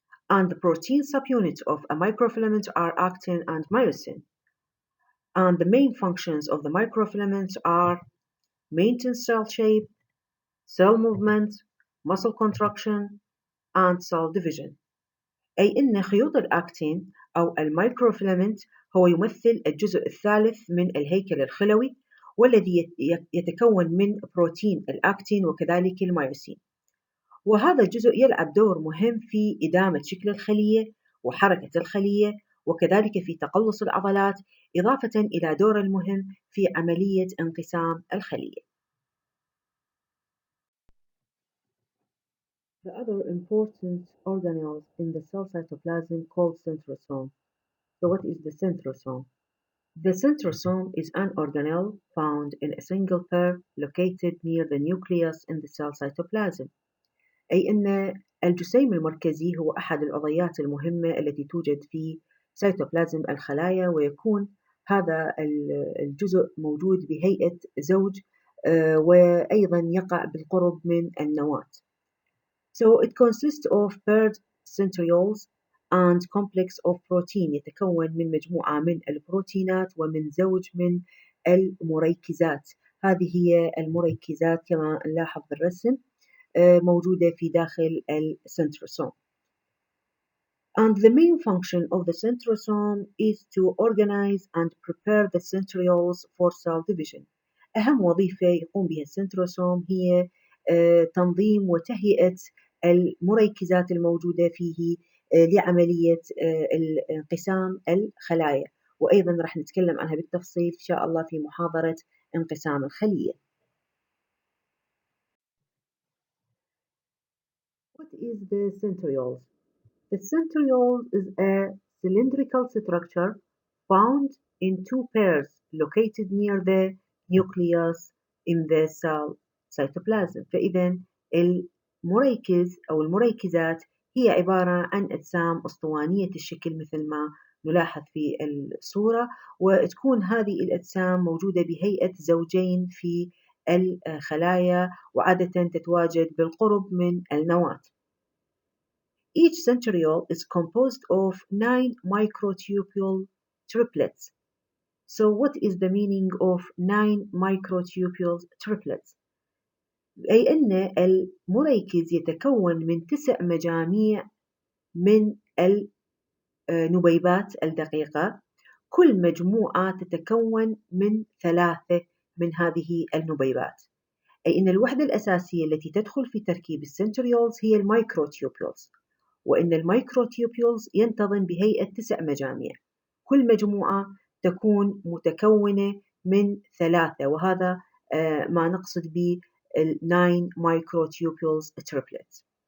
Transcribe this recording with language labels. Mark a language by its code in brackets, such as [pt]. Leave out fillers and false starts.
[en] And the protein subunits of a microfilament are actin and myosin. And the main functions of the microfilaments are maintenance cell shape, cell movement, muscle contraction, and cell division. [ar] أي أن خيوط الأكتين أو الميكروفيلامنت هو يمثل الجزء الثالث من الهيكل الخلوي، والذي يتكون من بروتين الأكتين وكذلك الميوسين، وهذا الجزء يلعب دور مهم في إدامة شكل الخلية وحركة الخلية وكذلك في تقلص العضلات، إضافة إلى دور المهم في عملية انقسام الخلية. [en] The other important organelles in the cell cytoplasm called centrosome. So what is the centrosome? The centrosome is an organelle found in a single pair located near the nucleus in the cell cytoplasm. [ar] أي أن الجسيم المركزي هو أحد العضيات المهمة التي توجد في سيتوبلازم الخلايا، ويكون هذا الجزء موجود بهيئة زوج وأيضا يقع بالقرب من النواة. [en] So it consists of paired centrioles and complex of protein، [ar] يتكون من مجموعة من البروتينات ومن زوج من المركزات. هذه هي المركزات كما نلاحظ بالرسم موجودة في داخل السنتروسوم. [en] And the main function of the centrosome is to organize and prepare the centrioles for cell division. [ar] أهم وظيفة يقوم بها السنتروسوم هي تنظيم وتهيئة المركزات الموجودة فيه لعملية انقسام الخلايا، وأيضا راح نتكلم عنها بالتفصيل إن شاء الله في محاضرة انقسام الخلية. [en] What is the centrioles? The centriole is a cylindrical structure found in two pairs located near the nucleus in the cell cytoplasm. [ar] فإذا المركز أو المركزات هي عبارة عن أجسام أسطوانية الشكل مثل ما نلاحظ في الصورة، وتكون هذه الأجسام موجودة بهيئة زوجين في الخلايا، وعادة تتواجد بالقرب من النواة. [en] Each centriole is composed of 9 microtubule triplets. So what is the meaning of 9 microtubule triplets? [ar] أي أن المركز يتكون من 9 مجاميع من النبيبات الدقيقة، كل مجموعة تتكون من 3 من هذه النبيبات. أي أن الوحدة الأساسية التي تدخل في تركيب السنتريولز هي الميكروتيوبولز، وإن الميكروتيوبولز ينتظم بهيئة 9 مجاميع، كل مجموعة تكون متكونة من 3، وهذا ما نقصد به 9 microtubules triplets.